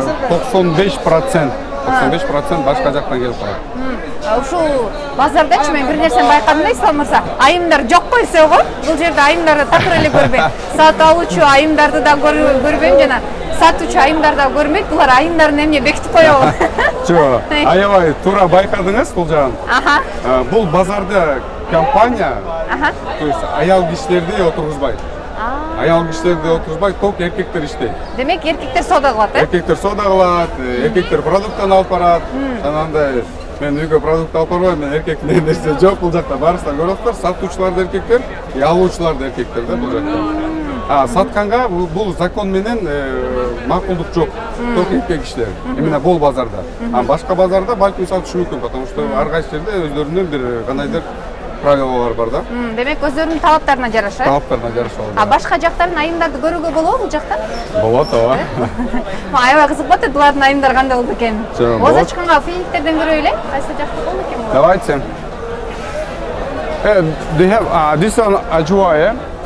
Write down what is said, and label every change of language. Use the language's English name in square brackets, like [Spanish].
[Kyrgyz] 95% башка жактан келип калат. Ушул базардачы мен бир нерсени байкадым да, Ислам мырза. Айымдар жок койсо го, бул жерде айымдарды такыр эле көрбөйм. Сатып алуучу айымдарды да көрбөйм жана сатуучу айымдарды да көрмөйт. Булар айымдарын эмне бекитип коёбу? Жок, аябай туура байкадыңыз бул жагын. Бул базарда компания, [Russian] то есть [Kyrgyz] аял кишилерди отыргузбайт. Аял кишилерди отыргузбайт, ток эркектер иштейт. Демек эркектер соода кылат, э? Эркектер соода кылат, эркектер продукттан алып барат. Анандай мен үйгө продукт алып барбайм, мен эркектин нерсе жок бул жакта. Барысыздар көрөсүздөр, сатуучулар да эркектер, алуучулар да эркектер да бул жакта. Сатканга бул закон менен макулдук жок. Ток эркек кишилер. Именно бул базарда. Башка базарда балким сатышы мүмкүн, [Russian] потому что [Kyrgyz] ар кайсы жерде өздөрүнүн бир кандайдыр правилалар бар да. Демек өздөрүнүн талаптарына жараша. Талаптарына жараша болот. Башка жактардын айымдарды көрүүгө болобу бул жакта? Болот, ооба. Аябай кызык болот, булардын айымдары кандай болду экен? Оза чыкканга финиктерден көрөлү, кайсы жакта болду экен бул? [Russian] Давайте. [English] They have this one ajwa, yeah?